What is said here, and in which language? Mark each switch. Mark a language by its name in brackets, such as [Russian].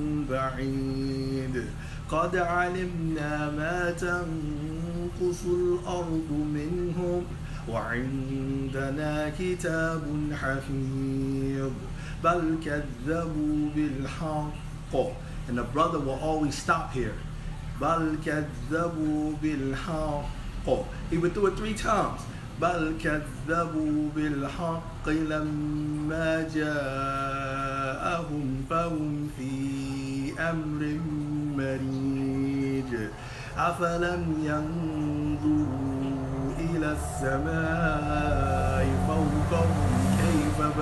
[Arabic] بعيد قد علمنا ما تنقص الأرض منهم وعندنا كتاب حفيظ بل كذبوا بالحق. [English] And the brother will always stop here. [Arabic] بل كذبوا بالحق. [English] He would do it 3 times. [Arabic] بل كذبوا بالحق لما جاءهم فهم في أمر مريج أفلم ينظروا إلى السماء فوقهم كيف